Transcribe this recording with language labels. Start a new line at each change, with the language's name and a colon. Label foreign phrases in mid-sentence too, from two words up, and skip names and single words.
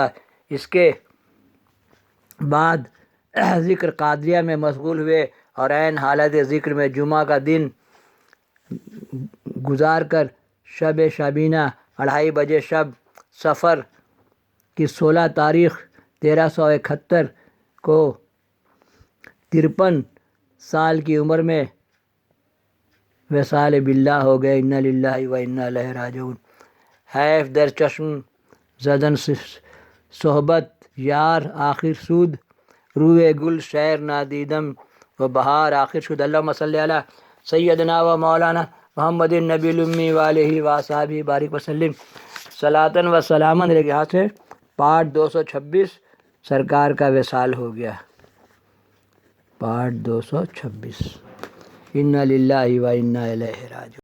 Urdu: اس کے بعد ذکر قادریہ میں مشغول ہوئے اور عین حالت ذکر میں جمعہ کا دن گزار کر شب شبینہ 2:30 بجے شب صفر کی 16 تاریخ 1371 کو 53 سال کی عمر میں وصال باللہ ہو گئے،
Arabic: انا للہ و انا الیہ راجعون۔
Persian: حیف در چشم زدن صحبت یار آخر سود، روئے گل شعر نادیدم و بہار آخر شد۔
Arabic: اللہم صلی علی سیدنا و مولانا محمد النبی الامی وآلہ وصحبہ بارک وسلم صلاۃً و سلاماً۔
Urdu: یہاں سے پارٹ 226 سرکار کا وصال ہو گیا، پارٹ 226۔
Arabic: انا للہ و انا الیہ راجعون۔